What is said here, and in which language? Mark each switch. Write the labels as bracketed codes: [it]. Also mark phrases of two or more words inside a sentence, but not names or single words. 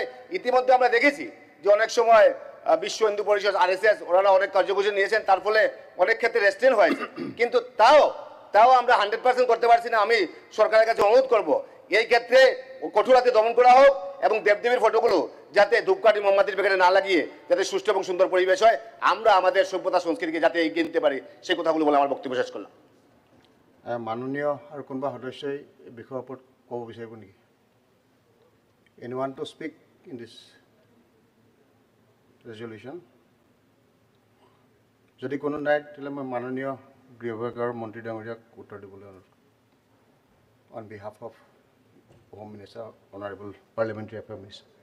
[bn] ইতিমধ্যে আমরা দেখেছি যে অনেক সময় বিশ্ব হিন্দু পরিষদ RSS ওনারা অনেক কার্যকরী নিয়েছেন, তার ফলে অনেক ক্ষেত্রে রেস্ট্রেন হয়েছে, কিন্তু তাও আমরা 100% করতে পারছি না। আমি সরকারের কাছে অনুরোধ করব এই ক্ষেত্রে কঠোর হাতে দমন করা হোক এবং দেবদেবীর ফটোগুলো যাতে ধূপকাঠি মোমবাতির প্যাকেটে না লাগিয়ে যাতে সুষ্ঠু এবং সুন্দর পরিবেশ হয়, আমরা আমাদের সভ্যতা সংস্কৃতিকে যাতে এগিয়ে নিতে পারি, সেই কথাগুলো বলে আমার বক্তব্য শেষ করলাম। [as] মাননীয় আৰু কোনোবা সদস্যই এই বিষয়ৰ ওপৰত ক'ব বিচাৰিব নেকি? [en] Anyone to speak in this resolution? [as] যদি কোনো নাই তেতিয়াহ'লে মই মাননীয় গৃহ বিভাগৰ মন্ত্ৰী ডাঙৰীয়াক উত্তৰ দিবলৈ অনুৰোধ [en] on behalf of Home Minister, Honourable Parliamentary Affair Minister.